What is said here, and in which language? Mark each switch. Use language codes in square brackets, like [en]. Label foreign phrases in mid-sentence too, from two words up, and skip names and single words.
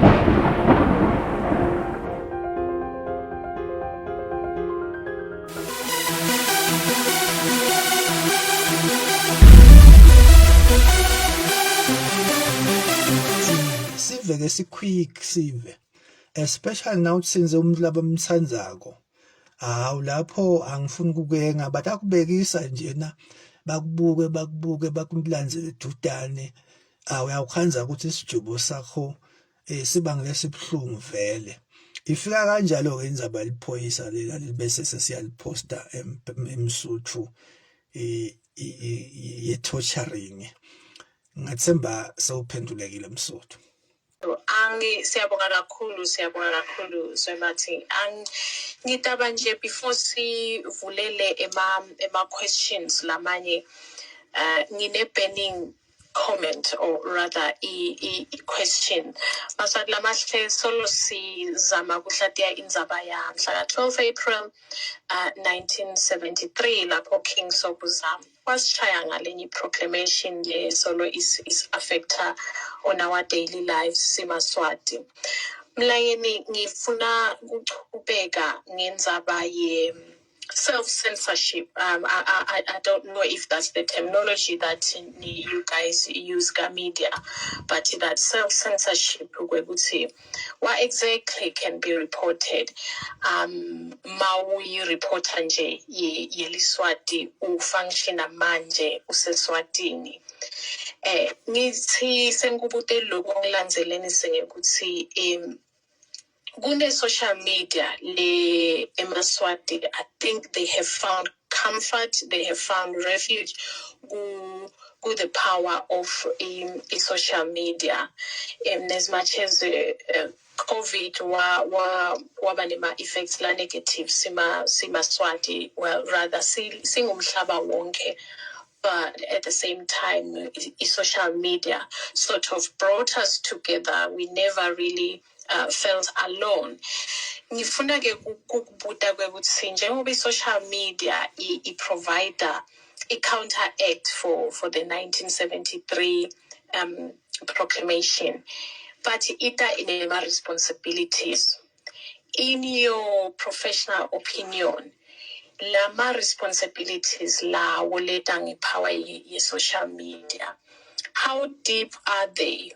[ss] Sive-ke si-quick sive, [en] especially now [ss] senze umdlalo abamthandzako. Hawu lapho angifuni ukukenga but akubekisa njena bakubuke bakulandzele edudane. Uyawukhanza ukuthi isijubo sakho sibangile sibuhlungu vele. Ifika kanjalo-ke indzaba yaliphoyisa lela bese sesiyaliposta emsuthu ye-torturing. Ngathemba sewuphendulekile msuthu. Siyabonga kakhulu ZweMart. Ngitaba nje before sivulele ema questions lamanye ngine [en] burning comment or rather a question. [ss] Maswati lamahle solo sizama kuhlatia indzaba ya mhla 12 April 1973 lapho King Sobuzam wasishaya ngalenye proclamation le solo [en] is affecta on our daily lives [ss] simaswati. Mlayeni ngifuna ukuchubeka ngendzaba ye self-censorship. [en] I don't know if that's the terminology that you guys use media, but that self-censorship, what exactly can be reported? [ss] Maui reporter nje yeliswati ufunctiona manje useswatini. Ngithi sengikubude lokho ngilandzeleni sengekuthi kune [en] social media [ss] le emaswati, [en] I think they have found comfort, they have found refuge with the power of social media. As much as COVID [ss] waba nema [en] effects la negative simaswati, well rather [ss] singumhlaba wonke. [en] But at the same time, social media sort of brought us together. We never really felt alone. [ss] Ngifuna ke ukubuta kwekuthi njengoba [en] social media I provider a counteract for the 1973 proclamation, [ss] but ita inema responsibilities. [en] In your professional opinion, [ss] lama responsibilities la woleta ngepower ye [en] social media, how deep are they?